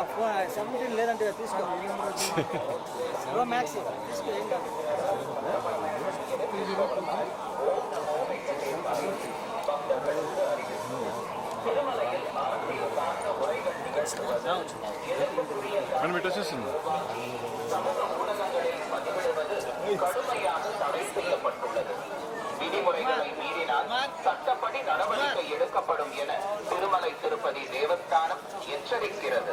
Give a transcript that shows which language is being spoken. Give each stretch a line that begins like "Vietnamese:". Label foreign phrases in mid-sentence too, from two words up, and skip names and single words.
Telugu: సబ్మిట్ లేదంటే తీసుకో. మ్యాక్స్ తీసుకో, ఏం కాదు. మనం పెట్టొచ్చేస్తుంది.
Tamil: விதிமுறைகளை மீறினால் சட்டப்படி நடவடிக்கை எடுக்கப்படும் என திருமலை திருப்பதி தேவஸ்தானம் எச்சரிக்கிறது.